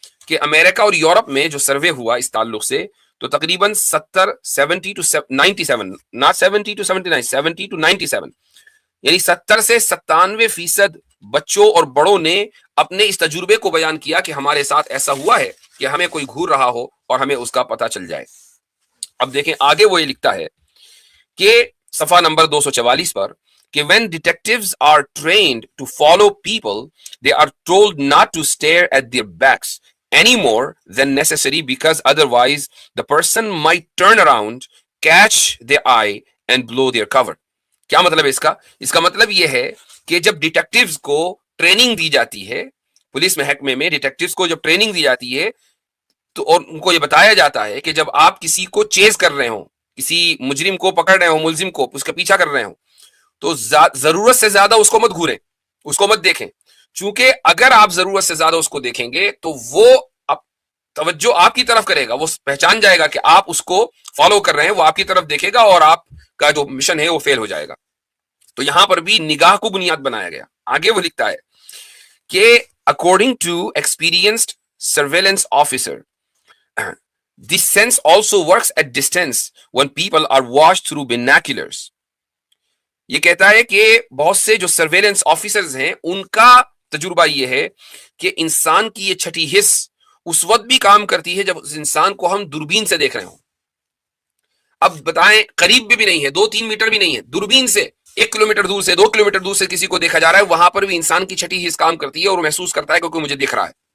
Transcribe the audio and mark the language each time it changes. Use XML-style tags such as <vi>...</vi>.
<ur>کہ امریکہ اور یورپ میں جو سروے ہوا اس تعلق سے تو تقریباً 70 to 97 not 70 to 79 70 to 97 یعنی 70 سے 97% بچوں اور بڑوں نے اپنے اس تجربے کو بیان کیا کہ ہمارے ساتھ ایسا ہوا ہے کہ ہمیں کوئی گھور رہا ہو اور ہمیں اس کا پتہ چل جائے. اب دیکھیں آگے وہ یہ لکھتا ہے کہ صفحہ نمبر 244 پر کہ</ur> <en>when detectives are trained to follow people they are told not to stare at their backs any more than necessary because otherwise the person might turn around, catch their eye and blow their cover.</en> <ur>کیا مطلب ہے اس کا؟ اس کا مطلب یہ ہے کہ جب ڈیٹیکٹیوز کو ٹریننگ دی جاتی ہے، پولیس محکمے میں ڈیٹیکٹیوز کو جب ٹریننگ دی جاتی ہے تو اور ان کو یہ بتایا جاتا ہے کہ جب آپ کسی کو چیز کر رہے ہوں، کسی مجرم کو پکڑ رہے ہوں، ملزم کو اس کا پیچھا کر رہے ہوں، تو ضرورت سے زیادہ اس کو مت گھوریں، اس کو مت دیکھیں، چونکہ اگر آپ ضرورت سے زیادہ اس کو دیکھیں گے تو وہ توجہ آپ کی طرف کرے گا، وہ پہچان جائے گا کہ آپ اس کو فالو کر رہے ہیں، وہ آپ کی طرف دیکھے گا اور آپ کا جو مشن ہے وہ فیل ہو جائے گا. تو یہاں پر بھی نگاہ کو بنیاد بنایا گیا. آگے وہ لکھتا ہے کہ</ur> <en>According to experienced surveillance officer this sense also works at distance when people are watched through binoculars.</en> <ur>یہ کہتا ہے کہ بہت سے جو سرویلنس آفیسرز ہیں ان کا تجربہ یہ ہے کہ انسان کی یہ چھٹی حس اس وقت بھی کام کرتی ہے جب اس انسان کو ہم دوربین سے دیکھ رہے ہوں. اب بتائیں قریب بھی نہیں ہے، 2-3 میٹر بھی نہیں ہے، دوربین سے 1 کلومیٹر دور سے 2 کلومیٹر دور سے کسی کو دیکھا جا رہا ہے، وہاں پر بھی انسان کی چھٹی حس کام کرتی ہے اور محسوس کرتا ہے کہ کوئی مجھے دیکھ رہا ہے.</ur>